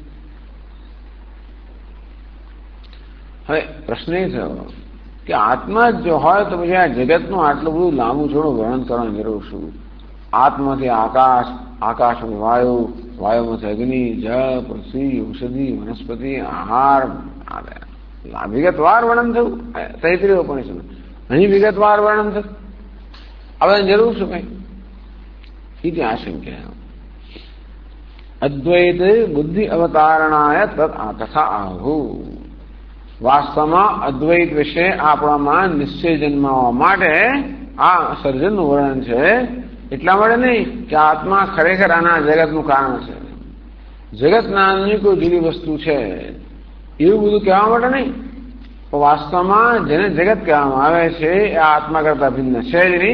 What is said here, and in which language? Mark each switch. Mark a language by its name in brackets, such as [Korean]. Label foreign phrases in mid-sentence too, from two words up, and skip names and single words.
[Gujarati] હવે પ્રશ્ન એ થયો કે આત્મા જ જો હોય તો પછી આ જગતનું આટલું બધું લાંબુ થોડું વર્ણન કરવાની જરૂર શું? આત્માથી આકાશ, આકાશમાંથી વાયુ, વાયુમાંથી અગ્નિ, જળ, પૃથ્વી, ઔષધિ, વનસ્પતિ, આહાર, વિગતવાર વર્ણન થયું તૈત્રીય ઉપનિષદ. અહીં વિગતવાર વર્ણન થયું. હવે જરૂર શું કઈ? [Sanskrit] इति आशंक्य अद्वैत बुद्धि अवतारणाय तथा आहु. [Gujarati] વાસ્તવમાં અદ્વૈત વિશે આપણામાં નિશ્ચય જન્માવા માટે આ સર્જનનું વર્ણન છે. એટલા માટે નહીં કે આત્મા ખરેખર આના જગતનું કારણ છે, જગત નામની કોઈ જુદી વસ્તુ છે એવું બધું કહેવા માટે નહીં. વાસ્તવમાં જેને જગત કહેવામાં આવે છે એ આત્મા કરતા ભિન્ન છે જ નહીં.